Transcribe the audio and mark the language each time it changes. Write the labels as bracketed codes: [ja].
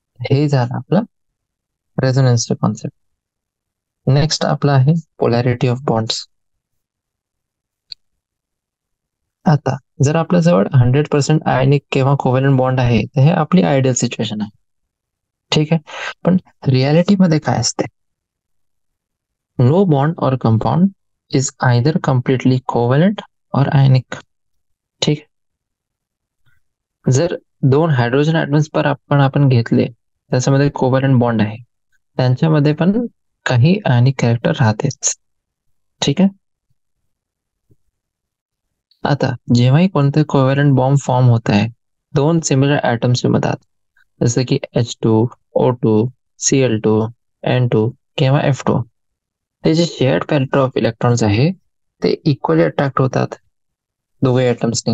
[mr] हे झालं आपलं रेझोनन्सचं कॉन्सेप्ट. नेक्स्ट आपला आहे पोलॅरिटी ऑफ बॉन्ड्स. आता जर आपल्या जवळ 100% आयनिक किंवा कोव्हॅलंट बॉन्ड आहे तर हे आपली आयडियल सिच्युएशन आहे. ठीक आहे. पण रियालिटी मध्ये काय असते? [en] No bond or compound is either completely covalent or ionic. [mr] ठीक. जर दोन हायड्रोजन ॲटम्स पर आपण घेतले त्याच्यामध्ये कोव्हॅलंट बॉन्ड आहे, त्यांच्यामध्ये पण काही आयनिक कॅरेक्टर राहतेच. ठीक आहे. आता जेव्हाही कोणते कोव्हॅलंट बॉम्ब फॉर्म होत आहे दोन सिमिलर ॲटम्सच्या मधात, जसं की H2O2 Cl2 N2 किंवा F2, ते जे शेअर्ड पॅरिटी ऑफ इलेक्ट्रॉन्स आहे ते इक्वली अट्रॅक्ट होतात दोघे ॲटम्सनी.